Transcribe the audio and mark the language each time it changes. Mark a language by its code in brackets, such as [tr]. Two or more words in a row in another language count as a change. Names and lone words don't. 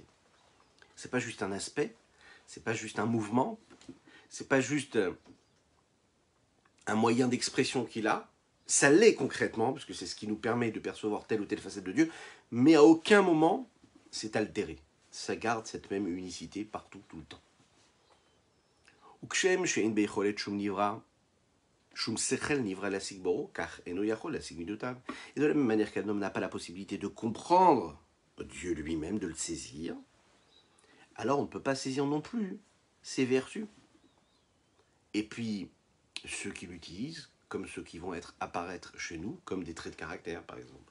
[fr] C'est pas juste un aspect, c'est pas juste un mouvement, c'est pas juste un moyen d'expression qu'il a. Ça l'est concrètement, parce que c'est ce qui nous permet de percevoir telle ou telle facette de Dieu, mais à aucun moment c'est altéré. Ça garde cette même unicité partout, tout le temps. [he] וכשם שאין ביכולת שום נברא, שום שכל נברא להשיג בוראו, כך אינו יכול להשיג מידותיו. [fr] Et de la même manière qu'un homme n'a pas la possibilité de comprendre Dieu lui-même, de le saisir, alors on ne peut pas saisir non plus ses vertus. Et puis, ceux qui l'utilisent, comme ceux qui vont apparaître chez nous, comme des traits de caractère, par exemple.